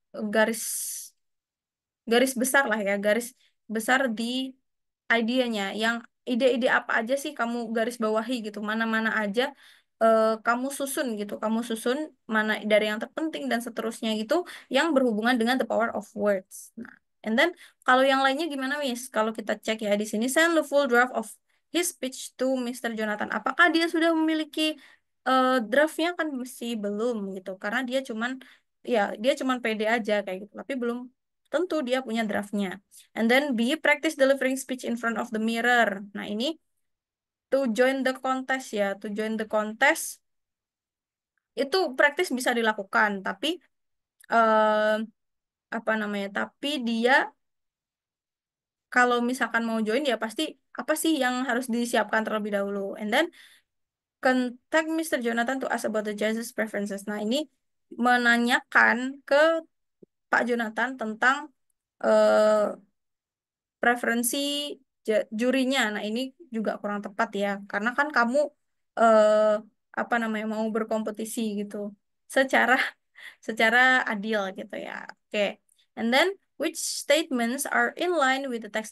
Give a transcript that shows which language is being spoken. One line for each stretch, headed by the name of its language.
Indonesian: garis garis besar lah ya, garis besar di idenya, yang ide-ide apa aja sih kamu garis bawahi gitu, mana-mana aja kamu susun gitu, kamu susun mana dari yang terpenting dan seterusnya gitu yang berhubungan dengan
English: the power of words.
Indonesian: Nah, and then kalau yang lainnya gimana, Miss? Kalau kita cek ya di sini,
English: send the full draft of his speech to Mr. Jonathan.
Indonesian: Apakah dia sudah memiliki draftnya? Kan masih belum gitu, karena dia cuman pede aja kayak gitu, tapi belum tentu dia punya draftnya.
English: And then B, practice delivering speech in front of the mirror.
Indonesian: Nah, ini to join the contest ya.
English: To join the contest
Indonesian: itu praktis bisa dilakukan, tapi eh, apa namanya? Tapi dia kalau misalkan mau join ya pasti apa sih yang harus disiapkan terlebih dahulu.
English: And then contact Mr. Jonathan to ask about the judges' preferences.
Indonesian: Nah, ini menanyakan ke Pak Jonathan tentang eh, preferensi jurinya. Nah, ini juga kurang tepat ya, karena kan kamu eh, apa namanya mau berkompetisi gitu, secara secara adil gitu ya. Oke.
English: And then which statements are in line with the text?